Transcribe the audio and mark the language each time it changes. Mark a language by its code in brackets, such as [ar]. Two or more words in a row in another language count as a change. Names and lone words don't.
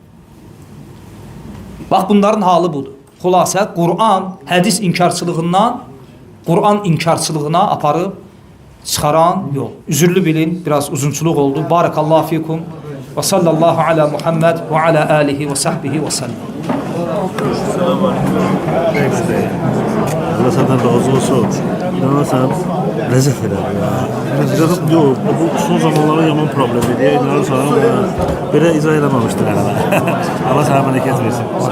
[az] Bax, bunların halı budur. Xülasə, Qur'an hədis inkarçılığından Qur'an inkarçılığına aparıb çıxaran yol. Üzürlü bilin, biraz uzunçuluq oldu. [ar] بارك الله فيكم [az] və [ar] صلى الله على محمد وعلى آله وصحبه وسلم. [tr] Allah senden razı olsun. İnanırsan lezzet eder ya. Yok, bu son zamanlarda yaman problemi diye inanırsan böyle izah edememiştir herhalde. Allah sana bereket versin.